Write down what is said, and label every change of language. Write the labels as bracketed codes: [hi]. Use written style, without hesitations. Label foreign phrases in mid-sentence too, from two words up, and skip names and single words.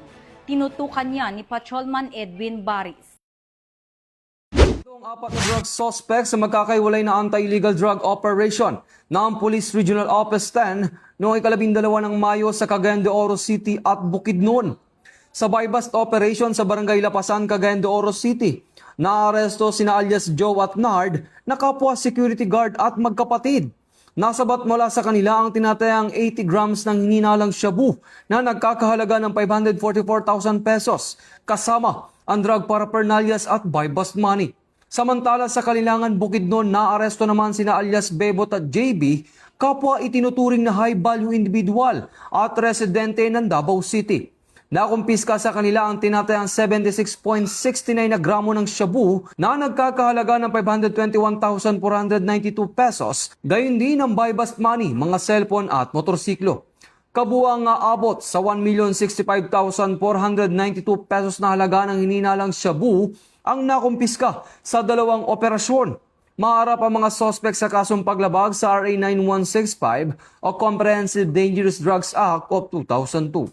[tl] Tinutukan niya ni Patrolman Edwin Baris. Itong 4 na [en] drug suspects [tl] sa magkakaiwalay na [en] anti-illegal drug operation [tl] ng Police Regional Office 10 noong 12 ng Mayo sa Cagayan de Oro City at Bukidnon. Sa [en] buy-bust operation [tl] sa Barangay Lapasan, Cagayan de Oro City, naaresto sina alias Joe at Nard na kapwa [en] security guard [tl] at magkapatid. Nasabat mula sa kanila ang tinatayang 80 grams ng hininalang shabu na nagkakahalaga ng 544,000 pesos kasama ang [en] drug paraphernalias [tl] at [en] buy-bust money. [tl] Samantala sa Kalilangan, Bukidnon, naaresto naman sina alias Bebot at JB, kapwa itinuturing na [en] high-value individual [tl] at residente ng Davao City. Nakumpiska sa kanila ang tinatayang 76.69 na gramo ng shabu na nagkakahalaga ng 521,492 pesos, gayon din ang [en] buy-bust money, [tl] mga cellphone at motorsiklo. Kabuang abot sa 1,065,492 pesos na halaga ng hininalang shabu ang nakumpiska sa 2 operasyon. Maharap ang mga suspect sa kasong paglabag sa RA 9165 o Comprehensive Dangerous Drugs Act of 2002.